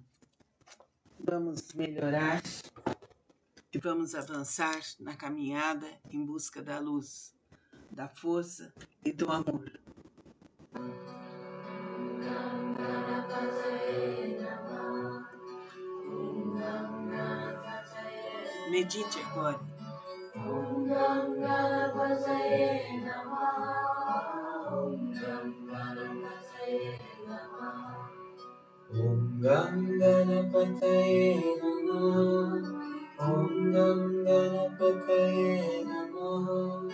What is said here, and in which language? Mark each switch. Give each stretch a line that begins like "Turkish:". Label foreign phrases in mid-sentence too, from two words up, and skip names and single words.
Portuguese: Vamos melhorar e vamos avançar na caminhada em busca da luz, da força e do amor. Medite agora.
Sanskrit: Om Gam Ganapataye Namaha. Om Gam Ganapataye Namaha.